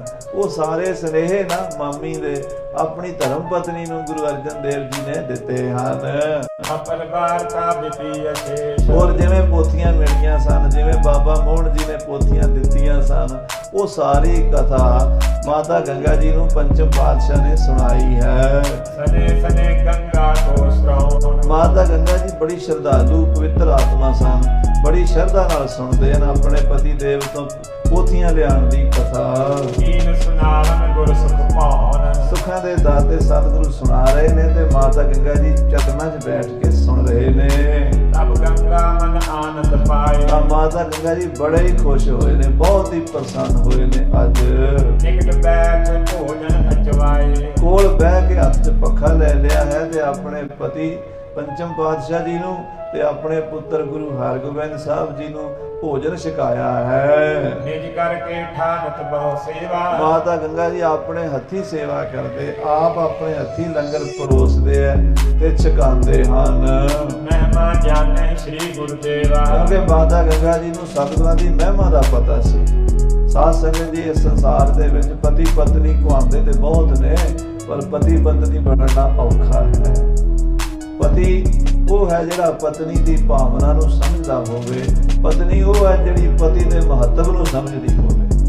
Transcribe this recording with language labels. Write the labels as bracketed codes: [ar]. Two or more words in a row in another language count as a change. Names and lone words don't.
[pa] ਉਹ ਸਾਰੇ ਸੁਨੇਹੇ ਨਾ ਮਾਮੀ ਦੇ ਆਪਣੀ ਧਰਮ ਪਤਨੀ ਨੂੰ ਗੁਰੂ ਅਰਜਨ ਦੇਵ ਜੀ ਨੇ ਦਿੱਤੇ ਹਨ। ਪਰਿਵਾਰ ਦਾ ਬਿਤੀ ਅਸ਼ੇਸ਼, ਹੋਰ ਜਿਵੇਂ ਪੋਥੀਆਂ ਮਿਲੀਆਂ ਸਨ, ਜਿਵੇਂ ਬਾਬਾ ਮੋਹਨ ਜੀ ਨੇ ਪੋਥੀਆਂ ਦਿੱਤੀਆਂ ਸਨ, ਉਹ ਸਾਰੀ ਕਥਾ ਮਾਤਾ ਗੰਗਾ ਜੀ ਨੂੰ ਪੰਚਮ ਪਾਤਸ਼ਾਹ ਨੇ ਸੁਣਾਈ ਹੈ। [bra] सने सने गंगा को श्रवण [pa] ਮਾਤਾ ਗੰਗਾ ਜੀ ਬੜੀ ਸ਼ਰਧਾਲੂ ਪਵਿੱਤਰ ਆਤਮਾ ਸਨ, ਬੜੀ ਸ਼ਰਧਾ ਨਾਲ ਸੁਣਦੇ ਹਨ ਆਪਣੇ ਪਤੀ ਦੇਵ ਤੋਂ ਪੋਥੀਆਂ ਲਿਆਉਣ ਦੀ ਕਥਾ। [bra] कीन सुनावन गुर सुख पावन [pa] ਸੁੱਖਾਂ ਦੇ ਦਾਤੇ ਸਤਿਗੁਰੂ ਸੁਣਾ ਰਹੇ ਨੇ ਤੇ ਮਾਤਾ ਗੰਗਾ ਜੀ ਚਰਨਾਂ 'ਚ ਬੈਠ ਕੇ ਸੁਣ ਰਹੇ ਨੇ। [bra] तब गंगा मन आनंद पाए [pa] ਤਾਂ ਮਾਤਾ ਗੰਗਾ ਜੀ ਬੜੇ ਹੀ ਖੁਸ਼ ਹੋਏ ਨੇ, ਬਹੁਤ ਹੀ ਪ੍ਰਸੰਨ ਹੋਏ ਨੇ। ਅੱਜ [bra] निकट बैठ भोजन अचवाए [pa] ਕੋਲ ਬਹਿ ਕੇ ਹੱਥ 'ਚ ਪੱਖਾ ਲੈ ਲਿਆ ਹੈ ਤੇ ਆਪਣੇ ਪਤੀ ਪੰਚਮ ਪਾਤਸ਼ਾਹ ਜੀ ਨੂੰ ਤੇ ਆਪਣੇ ਪੁੱਤਰ ਗੁਰੂ ਹਰਗੋਬਿੰਦ ਸਾਹਿਬ ਜੀ ਨੂੰ ਭੋਜਨ ਛਕਾਇਆ ਹੈ। [bra] निज करके ठानत बहु सेवा [pa] ਮਾਤਾ ਗੰਗਾ ਜੀ ਆਪਣੇ ਹੱਥੀ ਸੇਵਾ ਕਰਦੇ, ਆਪ ਆਪਣੇ ਹੱਥੀ ਲੰਗਰ ਪਰੋਸਦੇ ਐ ਤੇ ਛਕਾਉਂਦੇ ਹਨ। [bra] महिमा जाने श्री गुरुदेवा [pa] ਕਿਉਂਕਿ ਮਾਤਾ ਗੰਗਾ ਜੀ ਨੂੰ ਸਤਿਗੁਰਾਂ ਦੀ ਮਹਿਮਾ ਦਾ ਪਤਾ ਸੀ। ਸਾਧ ਸੰਗਤ ਜੀ, ਇਸ ਸੰਸਾਰ ਦੇ ਵਿੱਚ ਪਤੀ ਪਤਨੀ ਕੁਹਾਂਦੇ ਤੇ ਬਹੁਤ ਨੇ, ਪਰ ਪਤੀ ਪਤਨੀ ਬਣਨਾ ਔਖਾ ਹੈ। ਪਤੀ ਉਹ ਹੈ ਜਿਹੜਾ ਪਤਨੀ ਦੀ ਭਾਵਨਾ ਨੂੰ ਸਮਝਦਾ ਹੋਵੇ, ਪਤਨੀ ਉਹ ਹੈ ਜਿਹੜੀ ਪਤੀ ਦੇ ਮਹੱਤਵ ਨੂੰ ਸਮਝਦੀ ਹੋਵੇ।